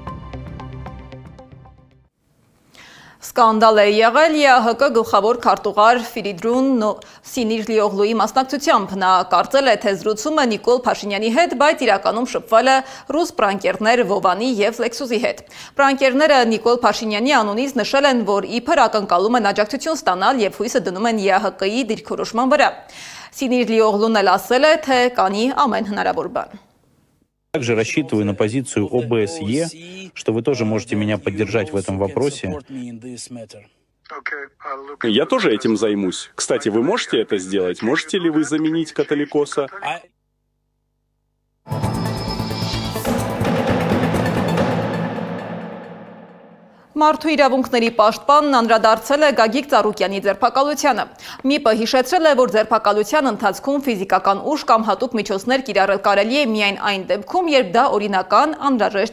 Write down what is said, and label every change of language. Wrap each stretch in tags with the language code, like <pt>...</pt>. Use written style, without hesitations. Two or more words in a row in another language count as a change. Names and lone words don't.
<hy>Սկանդալ է եղել ԵԱՀԿ գլխավոր քարտուղար Ֆիրիդրուն Սինիրլիօղլուի մասնակցությամբ։ Նա կարծել է, թե զրուցումը Նիկոլ Փաշինյանի հետ, բայց իրականում շփվել է ռուս պրանկերներ Վովանի եւ Լեքսուսի հետ։ Պրանկերները Նիկոլ Փաշինյանի անունից նշել են, որ իբր ակնկալում են աջակցություն ստանալ եւ հույսը դնում են ԵԱՀԿ-ի դիրքորոշման վրա։ Սինիրլիօղլուն էլ ասել է, թե կանի ամեն հնարավոր բան։</hy> <ru>Также рассчитываю на позицию ОБСЕ, что вы тоже можете меня поддержать в этом вопросе. Я тоже этим займусь. Кстати, вы можете это сделать? Можете ли вы заменить католикоса?</ru> <hy>Մարդու իրավունքների պաշտպանն անդրադարձել է Գագիկ Ծառուկյանի ձերբակալությանը։ ՄԻՊ-ը հիշեցրել է, որ ձերբակալության ընթացքում ֆիզիկական ուժ կամ հատուկ միջոցներ կիրառել կարելի է միայն այն դեպքում, երբ դա օրինական, անհրաժեշտ</hy>